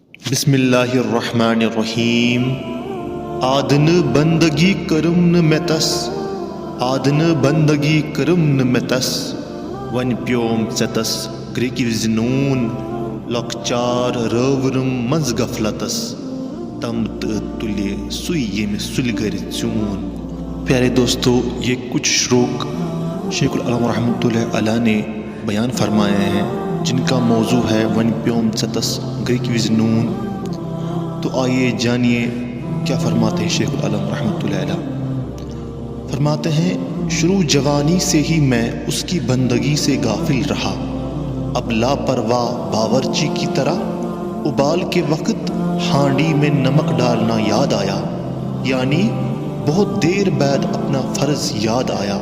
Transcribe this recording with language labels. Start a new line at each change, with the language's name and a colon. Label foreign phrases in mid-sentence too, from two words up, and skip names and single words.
Arabic: بسم اللہ الرحمن الرحیم
Kashmiri: آدن بندگی کرم نہ مے تس آدن بندگی کرم نہ مے تس ون پیوم ژے تس گرِکۍ وِزِ نوٗن لۄکچار رٲورم منٛز غفلتس تم تہٕ تُلہِ سُے ییٚمہِ سُلہِ گرِ ژیوٗن۔
Urdu: پیارے دوستو، یہ کچھ شروق شیخ العالم
Arabic: رحمۃ اللہ علیہ
Urdu: نے بیان فرمائے ہیں جن کا موضوع ہے
Kashmiri: ون پیوم ژے تس گرِکۍ وِزِ نوٗن۔
Urdu: تو آئیے جانیے کیا فرماتے ہیں شیخ العالم
Arabic: رحمۃ اللہ علیہ۔
Urdu: فرماتے ہیں شروع جوانی سے ہی میں اس کی بندگی سے غافل رہا، اب لاپرواہ باورچی کی طرح ابال کے وقت ہانڈی میں نمک ڈالنا یاد آیا، یعنی بہت دیر بعد اپنا فرض یاد آیا۔